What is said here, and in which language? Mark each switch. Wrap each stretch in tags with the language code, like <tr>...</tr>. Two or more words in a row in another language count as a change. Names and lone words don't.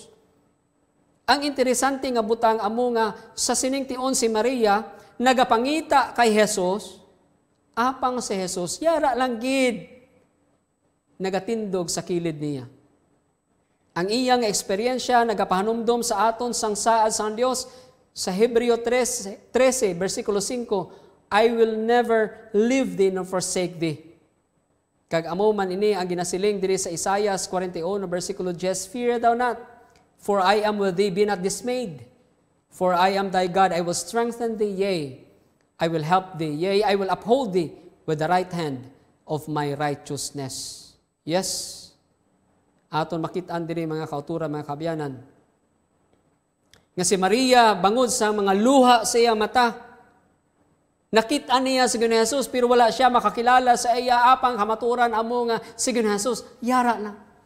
<hil>Ang interesante nga butang amo nga sa siningtion si Maria nagapangita kay Jesus, apang si Jesus yara lang gid nagatindog sa kilid niya. Ang iyang eksperyensya nagapahanumdom sa aton sang saad sang Dios sa Hebreo 13 versikulo 5,</hil> <en>I will never leave thee nor forsake thee.</en> <hil>Kag amo man ini ang ginasiling diri sa Isaias 41 versikulo 10,</hil> <en>fear thou not, for I am with thee, be not dismayed. For I am thy God, I will strengthen thee, yea, I will help thee, yea, I will uphold thee with the right hand of my righteousness.</en> <hil>Yes, aton makitaan diri mga kauturan, mga kabyanan, nga si Maria bangod sa mga luha sa iya mata, nakita niya si Ginoong Jesus pero wala siya makakilala sa iya, apang kamaturan amo nga si Ginoong Jesus yara lang.</hil>